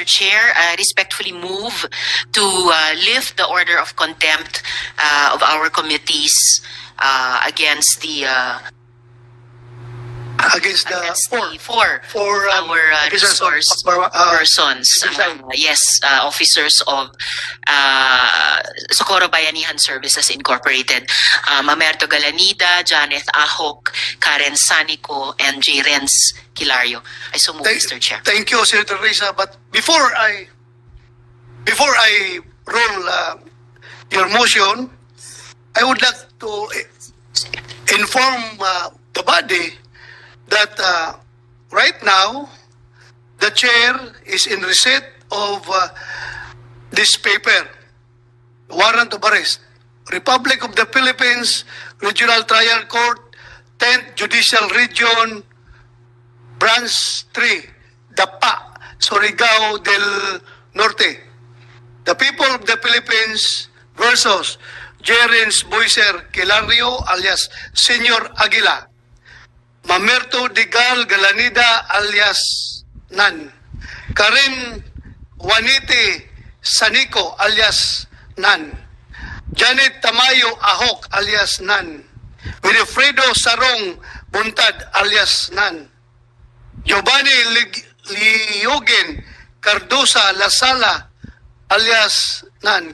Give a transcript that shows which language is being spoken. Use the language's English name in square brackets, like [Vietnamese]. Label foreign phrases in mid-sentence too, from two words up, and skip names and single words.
[English] Chair, I respectfully move to lift the order of contempt of our committees against the four our resource persons. Yes, officers of Socorro Bayanihan Services Incorporated. Mamerto Galanida, Janeth Ahok, Karen Sanico, and J. Renz Kilario. I so move, Mr. Chair. Thank you, Senator Risa. But before I roll your motion, I would like to inform the body that right now the chair is in receipt of this paper, warrant of arrest, Republic of the Philippines Regional Trial Court, 10th Judicial Region, Branch 3, Dapa, Surigao del Norte. The people of the Philippines versus Jerens Boiser Kilario alias Senyor Aguila, Mamerto Digal Galanida alias Nan, Karen Juanite Sanico alias Nan, Janet Tamayo Ahok alias Nan, Wilfredo Sarong Buntad alias Nan, Giovanni Liugen Cardosa Lasala alias Nan.